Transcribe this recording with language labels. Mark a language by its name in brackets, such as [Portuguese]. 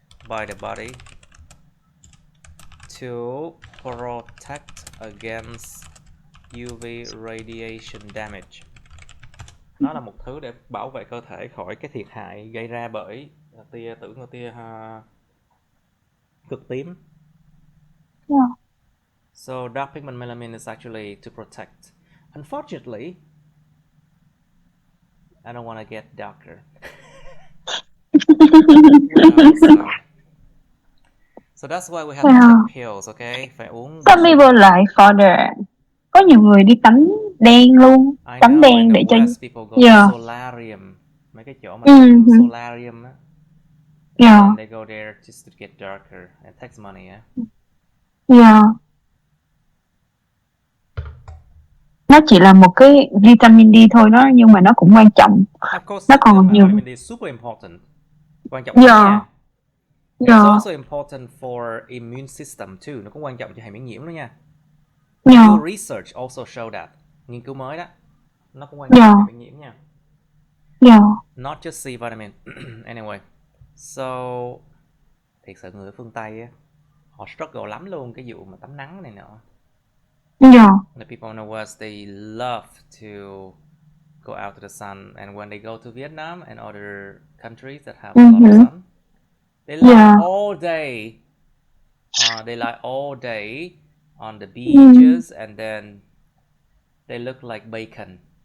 [English] by the body to protect against UV radiation damage. [Vietnamese] Nó là một thứ để bảo vệ cơ thể khỏi cái thiệt hại gây ra bởi tia cực tím. [English] Yeah. So dark pigment melanin is actually to protect. Unfortunately, I don't want to get darker. Well, so that's why we have to take pills, okay? [Vietnamese] Phải uống. [English] Some people like for the. [Vietnamese] Có nhiều người đi tắm đen luôn, tắm đen để cho. [English] West people go to solarium, [Vietnamese] mấy cái chỗ mà solarium á. [English] And they go there just to get darker. It takes money, yeah. Yeah. [Vietnamese] Nó chỉ là một cái vitamin D thôi đó, nhưng mà nó cũng quan trọng. [English] Of course, [Vietnamese] nó còn nhiều. [English] Vitamin D is super important. [Vietnamese] Quan trọng nha. [English] It's also important for immune system too. [Vietnamese] Nó cũng quan trọng cho hệ miễn nhiễm đó nha. [English] New research also show that. [Vietnamese] Nghiên cứu mới đó. Nó cũng quan trọng cho hệ miễn nhiễm nha. [English] Not just C vitamin. Anyway. [Vietnamese] So, thiệt sự người ở phương Tây á, họ struggle lắm luôn cái vụ mà tắm nắng này nọ. [English] The people in the West, they love to go out to the sun, and when they go to Vietnam and other countries that have a lot of sun, they lie all day. They lie all day on the beaches, and then they look like bacon.